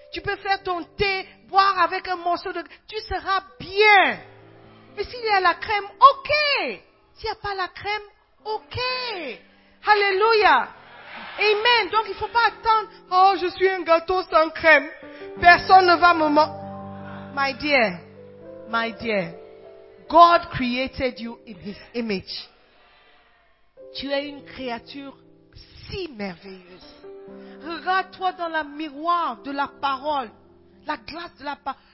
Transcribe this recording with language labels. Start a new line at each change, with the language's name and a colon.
French: Tu peux faire ton thé, boire avec un morceau de... Tu seras bien. Mais s'il y a la crème, ok. S'il n'y a pas la crème, ok. Alléluia. Amen. Donc, il ne faut pas attendre. Oh, je suis un gâteau sans crème. Personne ne va me manger.
English: My dear. God created you in His image.
French: Tu es une créature si merveilleuse. Regarde-toi dans la miroir de la parole. La glace de la parole.